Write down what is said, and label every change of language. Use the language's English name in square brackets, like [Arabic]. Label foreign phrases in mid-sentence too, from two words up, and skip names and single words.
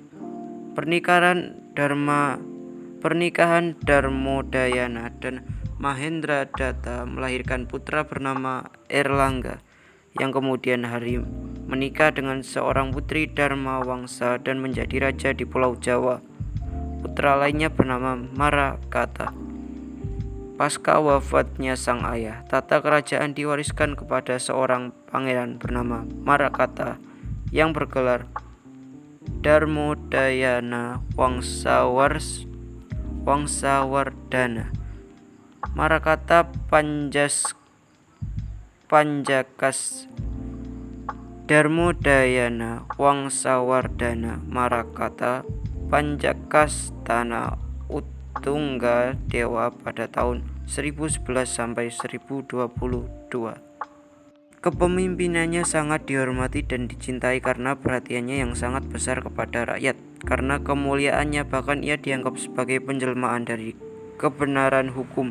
[Indonesian] Pernikahan Darmodayana dan Mahendradatta melahirkan putra bernama Erlangga, yang kemudian hari menikah dengan seorang putri Dharmawangsa dan menjadi raja di Pulau Jawa. Putra lainnya bernama Marakata. Pasca wafatnya sang ayah, tata kerajaan diwariskan kepada seorang pangeran bernama Marakata yang bergelar Darmodayana Wangsawardhana. Marakata Panjakas Darmodayana Wangsawardhana Marakata Panjakastana Utungga Dewa pada tahun 1011 sampai 1022. Kepemimpinannya sangat dihormati dan dicintai karena perhatiannya yang sangat besar kepada rakyat. Karena kemuliaannya bahkan ia dianggap sebagai penjelmaan dari kebenaran hukum.